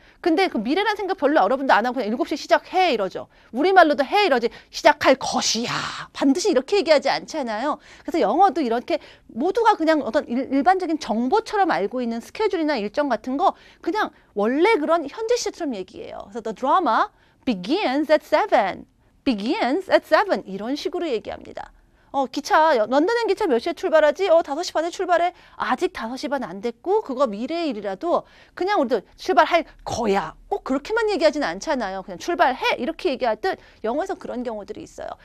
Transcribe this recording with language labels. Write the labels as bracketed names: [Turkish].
[Korean] 근데 그 미래란 생각 별로 여러분도 안 하고 그냥 7시에 시작해 이러죠. 우리말로도 해 이러지. 시작할 것이야. 반드시 이렇게 얘기하지 않잖아요. 그래서 영어도 이렇게 모두가 그냥 어떤 일반적인 정보처럼 알고 있는 스케줄이나 일정 같은 거 그냥 원래 그런 현재 시제처럼 얘기해요. 그래서 [English] the drama begins at 7. begins at 7. [Korean] 이런 식으로 얘기합니다. 기차, 런던행 기차 몇 시에 출발하지? 5시 반에 출발해. 아직 5시 반 안 됐고, 그거 미래의 일이라도 그냥 우리도 출발할 거야. 꼭 그렇게만 얘기하지는 않잖아요. 그냥 출발해. 이렇게 얘기할 듯 영어에서 그런 경우들이 있어요.